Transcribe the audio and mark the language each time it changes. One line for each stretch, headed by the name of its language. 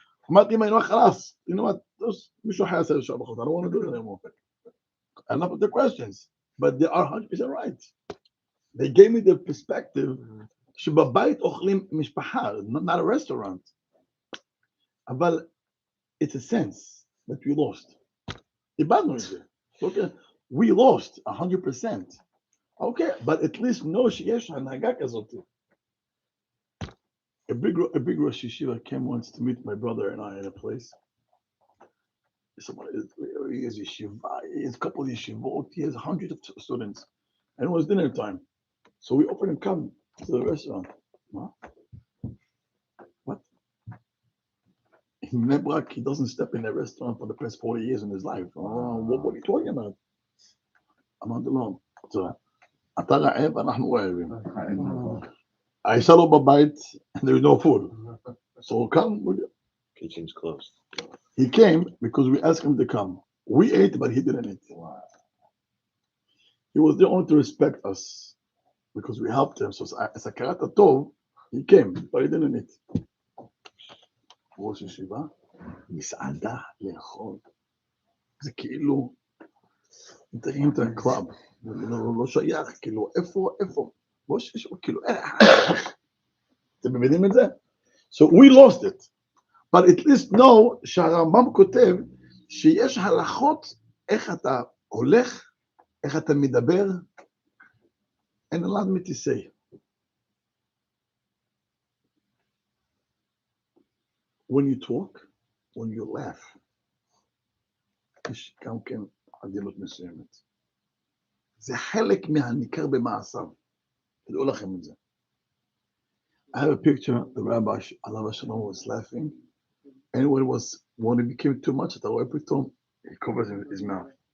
Hebrew: אמרתי אם אני אומר חלאס, מישהו אחר יעשה לשעה בחוץ.
English: I don't want to do it anymore. Enough of the questions, but they are 100% right. They gave me the perspective
Hebrew: שבבית אוכלים משפחה,
English: not a restaurant.
Hebrew: אבל
English: it's a sense that we lost.
Hebrew: איבדנו את זה.
English: Okay, we lost 100%. Okay, but at least know
Hebrew: שיש הנהגה כזאת.
English: A big Rosh Yeshiva came once to meet my brother and I in a place. He has yeshiva, he has a couple of yeshivot, he has hundreds of students. And it was dinner time. So we offered him come to the restaurant. What? In Nebrak, he doesn't step in a restaurant for the past 40 years in his life. What are you talking about?
Hebrew: אמרתי לו, אתה רעב, אנחנו רעבים. האישה לא בבית,
English: and there is no food. So come, Kitchen's closed. he came because we asked him to come. We ate, but he didn't eat. He was there only to respect us because we helped him. So as a קראת טוב, he came, but he didn't eat.
Hebrew: ראש ישיבה, מסעדה, לאכול. זה כאילו, מתאים את הקלאב. לא שייך, כאילו, איפה? ראש ישיבה, כאילו, אתם מבינים את זה?
English: So we lost it. But at least know
Hebrew: שהרמב"ם כותב שיש הלכות איך אתה הולך, איך אתה מדבר,
English: and allow me to say. When you talk, when you laugh,
Hebrew: יש גם כן עדינות מסוימת. זה חלק מהניכר במעשיו. תדעו לכם את זה.
English: I have a picture, the rabbi, Allah Shalom, was laughing, and when it became too much,
Hebrew: אתה רואה פתאום,
English: he covers his mouth.